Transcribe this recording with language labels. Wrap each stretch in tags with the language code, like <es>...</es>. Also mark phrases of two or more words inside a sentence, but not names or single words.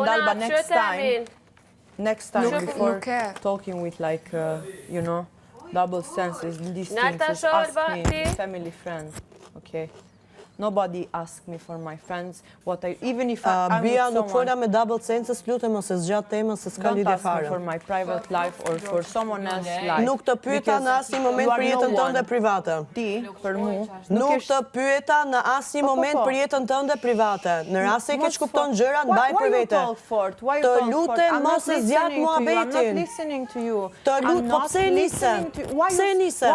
<en>Alba, next time before talking with like, you know, double senses, these things, just ask me, family, friend, okay? Nobody asks me for my friends, even if I'm with someone...</en> <sq>Bia, nuk fola me</sq> <en>double senses,</en> <sq>lutem ose zgjat temën se s'ka lidhje fare.</sq> <en>Don't ask me for my private life or for someone else's life.</en> <sq>Nuk të pyeta në asnjë moment për jetën tënde private. Ti, për mu... Nuk të pyeta në asnjë moment për jetën tënde private. Në rast se ke kupton gjëra, mbaj për vete. Të lutem mos e zgjat muhabetin. Të lutem, po pse e nise? Pse e nise?</sq>